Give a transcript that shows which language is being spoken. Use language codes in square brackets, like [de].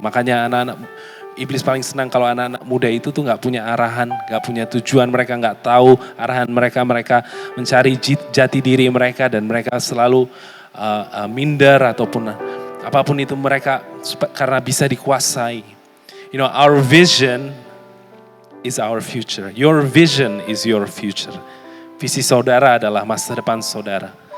[id] Makanya anak-anak iblis paling senang kalau anak-anak muda itu tuh nggak punya arahan, nggak punya tujuan, mereka nggak tahu arahan mereka mencari jati diri mereka dan mereka selalu minder ataupun apapun itu mereka karena bisa dikuasai. [en] You know, our vision is our future. Your vision is your future. [id] Visi saudara adalah masa depan saudara.